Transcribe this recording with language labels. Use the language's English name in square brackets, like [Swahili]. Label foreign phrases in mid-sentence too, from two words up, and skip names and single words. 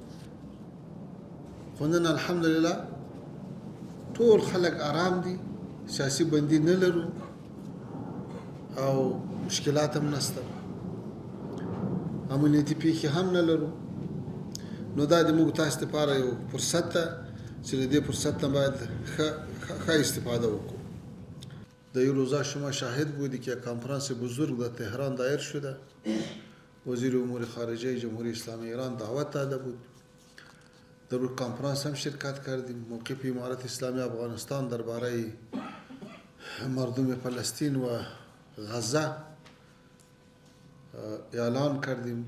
[Pashto] خو نن الحمدلله ټول خلک آرام دي، سیاسي بندي نه لرو او مشکلات هم نشته، امنیتي پیښې هم نه لرو. نو دا د موږ تاسو لپاره یو فرصت ده چې له دې فرصت نه باید ښه استفاده وکړو. [Persian] در این روزا شما شاهد بودی که کنفرانس بزرگ در تهران دایر شده. وزیر امور خارجه جمهوری اسلامی ایران دعوت داده بود. در اون کنفرانس هم شرکت کردیم. موقف امارت اسلامی افغانستان درباره مردم فلسطین و غزه اعلان کردیم